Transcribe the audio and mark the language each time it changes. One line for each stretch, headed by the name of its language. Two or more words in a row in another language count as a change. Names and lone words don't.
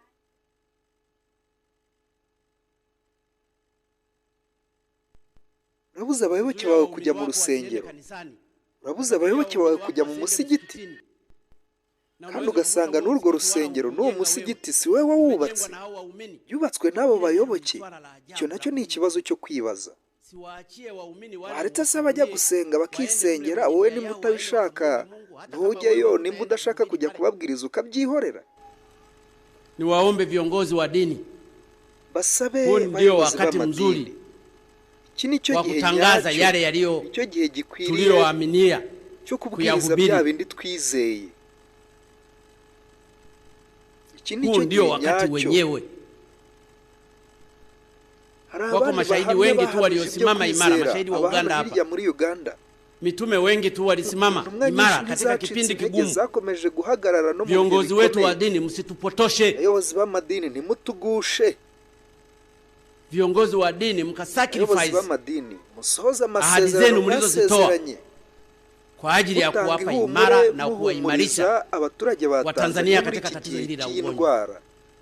Kinyarwanda: Urabuze abayoboke bawe kujya mu rusengero, urabuze abayoboke bawe kujya mu musigiti, kandi ugasanga n'urwo rusengero n'uwo musigiti si we wawubatse, yubatswe n'abo bayoboke. Icyo nacyo ni ikibazo cyo kwibaza. Waretse se abajya gusenga bakisengera, wowe nimba utabishaka ntujyeyo, nimba udashaka kujya kubabwiriza ukabyihorera.
Swahili: Ni waombe viongozi wa dini,
Kinyarwanda: basabe
Swahili: ndio wakati mzuri wa kutangaza yale yaliyo tulioaminia
Kinyarwanda: cyo kubwiriza bya bindi twizeye. Iki ni cyo
Swahili: ndio wakati wenyewe. Wako mashahidi wengi tu waliosimama imara, mashahidi wa Uganda hapa. Mitume wengi tu walisimama imara katika kipindi kigumu. Viongozi wetu wa dini msitupotoshe.
Kinyarwanda: Abayobozi b'amadini nimutugushe.
Swahili: Viongozi wa dini mkasacrifice ahadi zenu mlizozitoa kwa ajili ya kuwapa imara na kuwaimarisha Watanzania katika tatizo hili la ugonjwa.